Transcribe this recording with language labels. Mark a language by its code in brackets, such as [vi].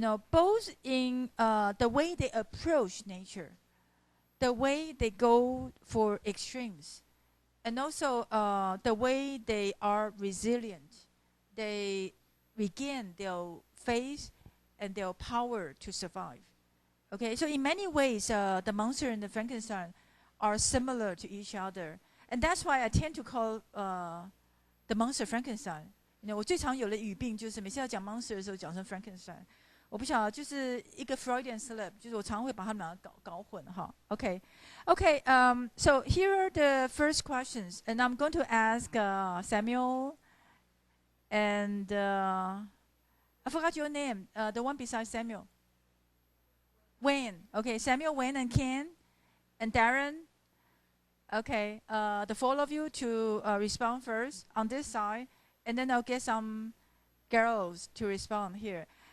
[en] Both in the way they approach nature, the way they go for extremes, and also the way they are resilient. They regain their faith and their power to survive. Okay, so in many ways, the monster and the Frankenstein are similar to each other, and that's why I tend to call the monster Frankenstein. [zh] 我最常有的语病就是每次要讲 monster 的时候讲成 Frankenstein， 我不晓得就是一个 Freudian slip， 就是我常会把他们两个搞混哈。 [en] Okay, so here are the first questions, and I'm going to ask Samuel and I forgot your name, the one beside Samuel. Wayne. Okay, Samuel, Wayne, and Ken, and Darren. Okay, the four of you to respond first on this side, and then I'll get some girls to respond here.